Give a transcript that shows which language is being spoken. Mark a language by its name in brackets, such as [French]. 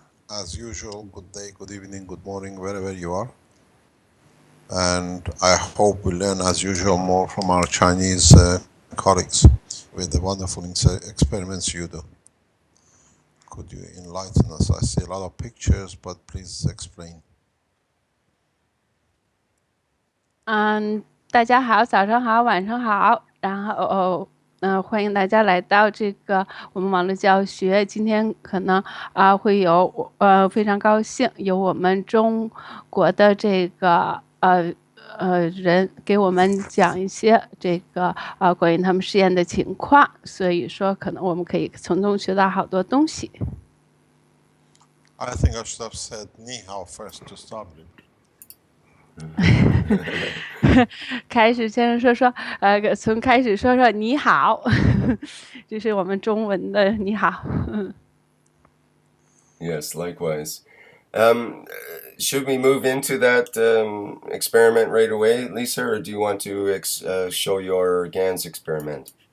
[English] As usual, good day, good evening, good morning, wherever you are. And I hope we learn, as usual, more from our Chinese colleagues with the wonderful experiments you do. Could you enlighten us? I see a lot of pictures, but please explain. [Chinese] 大家好，早上好，晚上好，然后欢迎大家来到这个我们网络教学。今天可能会有非常高兴有我们中国的这个人给我们讲一些这个关于他们实验的情况，所以说可能我们可以从中学到好多东西。 [English] I think I should have said ni hao first to start with. [Chinese] 开始先生说从开始说说你好，这是我们中文的你好。 [English] Yes, likewise. Should we move into that experiment right away, Lisa, or do you want to show your Gans experiment?